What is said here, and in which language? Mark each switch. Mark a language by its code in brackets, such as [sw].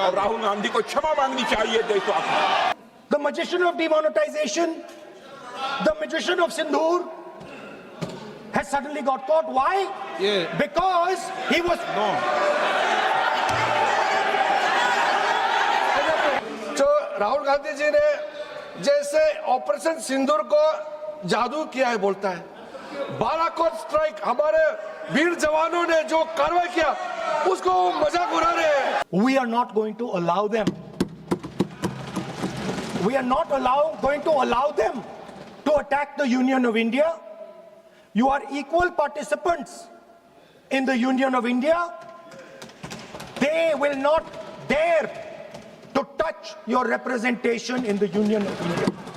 [hi] और राहुल गांधी को क्षमा मांगनी चाहिए देशवासियों। [en] The magician of demonetization, the magician of Sindhur has suddenly got caught. Why? Yeah. Because he was... No. [hi] तो राहुल गांधी जी ने जैसे ऑपरेशन सिंदूर को जादू किया है बोलता है, बालाकोट स्ट्राइक हमारे वीर जवानों ने जो कार्रवाई किया उसको मजाक उड़ा रहे हैं। [en] We are not going to allow them. We are not going to allow them to attack the Union of India. You are equal participants in the Union of India. They will not dare to touch your representation in the Union of India.